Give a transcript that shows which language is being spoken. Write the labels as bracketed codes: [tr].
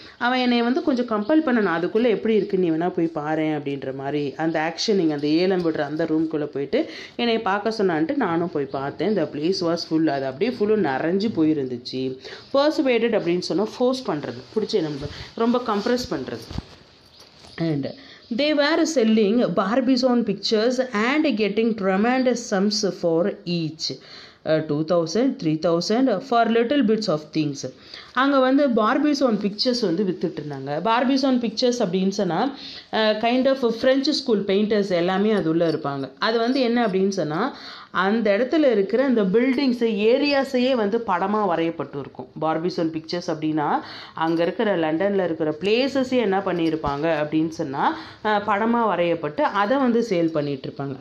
[ta] அவன் என்னை வந்து கொஞ்சம் கம்பல் பண்ணணும், அதுக்குள்ளே எப்படி இருக்குன்னு நீ வேணால் போய் பாரு அப்படின்ற மாதிரி. அந்த ஆக்ஷனிங் அந்த ஏலம் விடுற அந்த ரூம்குள்ளே போயிட்டு என்னை பார்க்க சொன்னான்ட்டு நானும் போய் பார்த்தேன். [en] the place was full. [ta] அது அப்படியே ஃபுல்லும் நிறைஞ்சு போயிருந்துச்சு. persuaded அப்படின்னு சொன்னால் ஃபோர்ஸ் பண்ணுறது, பிடிச்சி நம்ம ரொம்ப கம்ப்ரெஸ் பண்ணுறது. [en] And they were selling Barbies on pictures and getting tremendous sums for each. 2000, 3000 for little bits of things. [ta] அங்கே வந்து பார்பிஸ் ஆன் பிக்சர்ஸ் வந்து வித்துட்டு இருந்தாங்க. பார்பிஸ் ஆன் பிக்சர்ஸ் அப்படின்னு சொன்னால் kind of French school painters எல்லாமே அது உள்ளே இருப்பாங்க. அது வந்து என்ன அப்படின்னு சொன்னால், அந்த இடத்துல இருக்கிற அந்த பில்டிங்ஸு ஏரியாஸையே வந்து படமாக வரையப்பட்டு இருக்கும். பார்பிஸ் ஆன் பிக்சர்ஸ் அப்படின்னா அங்கே இருக்கிற லண்டனில் இருக்கிற பிளேசஸே என்ன பண்ணியிருப்பாங்க அப்படின்னு சொன்னால் படமாக வரையப்பட்டு அதை வந்து சேல் பண்ணிகிட்ருப்பாங்க.